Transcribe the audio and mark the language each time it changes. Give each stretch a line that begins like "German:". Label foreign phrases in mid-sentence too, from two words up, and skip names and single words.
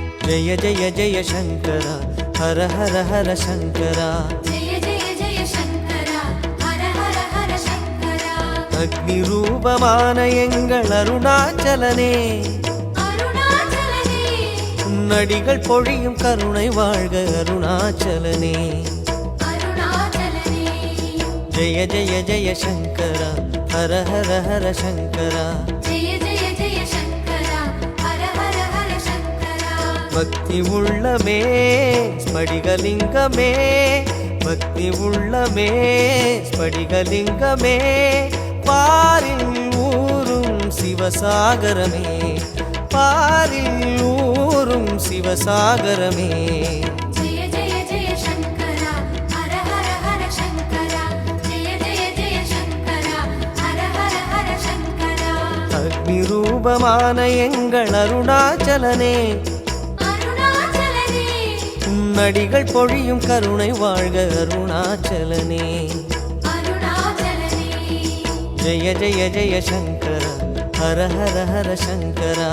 Hindi: जय जय जय शंकर हर हर हर शंकरा जय जय जय शंकरा हर हर हर शंकरा
Tamil: அக்னி ரூபமான எங்கள் அருணாச்சலனே अरुणाचलने நடிகள் பொழியும் கருணை வாழ்க அருணாச்சலனே अरुणाचलने
Hindi: जय जय जय शंकर हर हर हर शंकरा जय जय जय शंकरा हर हर हर शंकरा
Tamil: பக்தி உள்ளமே ஸ்படிகலிங்கமே பக்தி உள்ளமே ஸ்படிகலிங்கமே பாரில் ஊரும் சிவசாகரமே பாரில் ஊரும் சிவசாகரமே
Hindi: जय जय जय शंकरा हर हर हर शंकरा जय जय जय शंकरा हर हर हर शंकरा
Tamil: அக்னி ரூபமான எங்கள் அருணாச்சலனே अरुणाचलने நடிகள் பொழியும் கருணை வாழ்க அருணாச்சலனே अरुणाचलने
Hindi: जय जय जय शंकर हर हर हर शंकरा